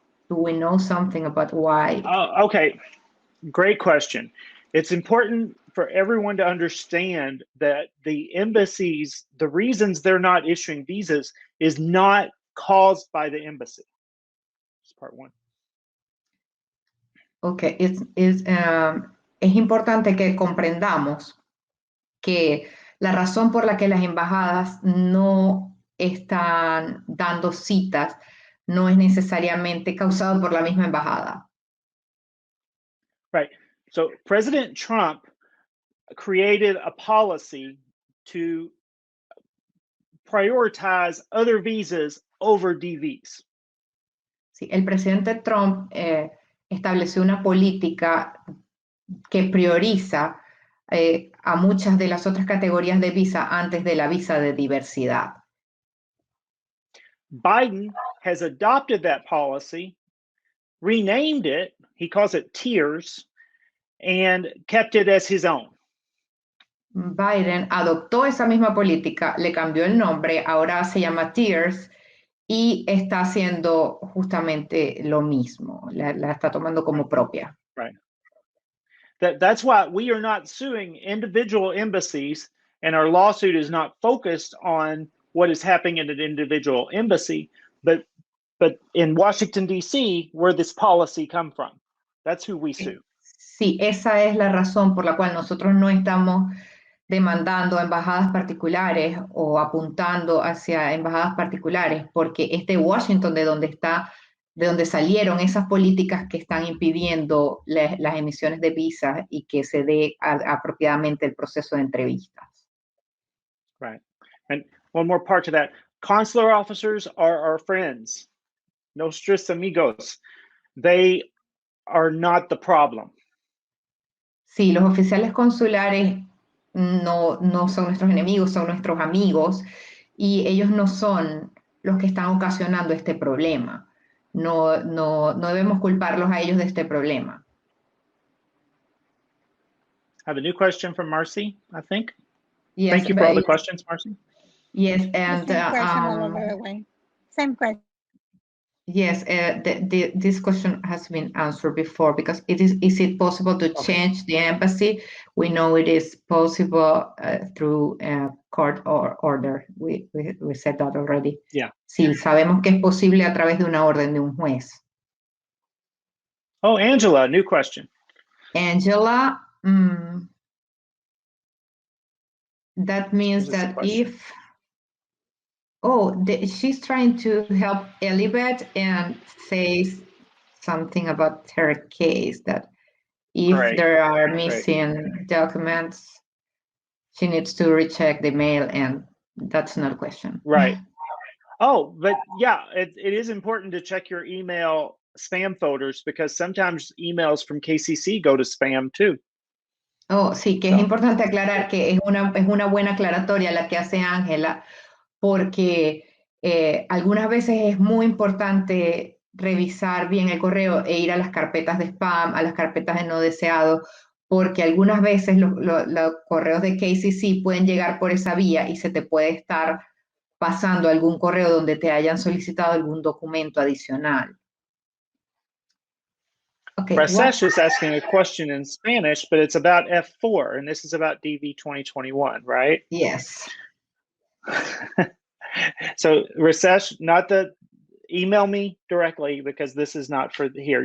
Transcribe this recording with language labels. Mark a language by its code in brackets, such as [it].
[en] Do we know something about why? Oh, okay. Great question. It's important for everyone to understand that the embassies, the reasons they're not issuing visas is not caused by the embassy. That's part one. [es] Okay, es importante que comprendamos que la razón por la que las embajadas no están dando citas no es necesariamente causado por la misma embajada. [en] Right. So President Trump created a policy to prioritize other visas over DVs. [es] Sí, el presidente Trump estableció una política que prioriza a muchas de las otras categorías de visa antes de la visa de diversidad. [en] Biden has adopted that policy, renamed it, he calls it tiers, and kept it as his own. [es] Biden adoptó esa misma política, le cambió el nombre, ahora se llama tiers y está haciendo justamente lo mismo, la está tomando como propia. [en] Right. That's why we are not suing individual embassies, and our lawsuit is not focused on what is happening in an individual embassy, but in Washington, D.C., where this policy come from. That's who we sue. [es] Sí, esa es la razón por la cual nosotros no estamos demandando a embajadas particulares o apuntando hacia embajadas particulares, porque es de Washington de donde salieron esas políticas que están impidiendo las emisiones de visas y que se dé apropiadamente el proceso de entrevistas. [en] Right. And one more part to that. Consular officers are our friends. [es] Nuestros amigos. [en] They are not the problem. [es] Sí, los oficiales consulares no son nuestros enemigos, son nuestros amigos, y ellos no son los que están ocasionando este problema. No debemos culparlos a ellos de este problema. [en] I have a new question from Marcy, I think. Yes, Thank you for all the questions, Marcy. Yes, and Same question all over the way. Same question. Yes, this question has been answered before, because is it possible to change the embassy? We know it is possible through court order. We said that already. Yeah. [es] Sí, sabemos que es posible a través de una orden de un juez. [en] Oh, Angela, new question. Angela, that means that if... Oh, she's trying to help Elizabeth and says something about her case, that if there are missing documents, she needs to recheck the mail, and that's not a question. Right. Oh, but yeah, it is important to check your email spam folders, because sometimes emails from KCC go to spam too. [es] Oh, sí, que es importante aclarar que es una buena aclaratoria la que hace Ángela, porque algunas veces es muy importante revisar bien el correo e ir a las carpetas de spam, a las carpetas de no deseado, porque algunas veces los correos de KCC pueden llegar por esa vía y se te puede estar pasando algún correo donde te hayan solicitado algún documento adicional. [en] Okay, Rasesh is asking a question in Spanish, but it's about F4, and this is about DV2021, right? Yes. So Rasesh, not the email me directly, because this is not for here.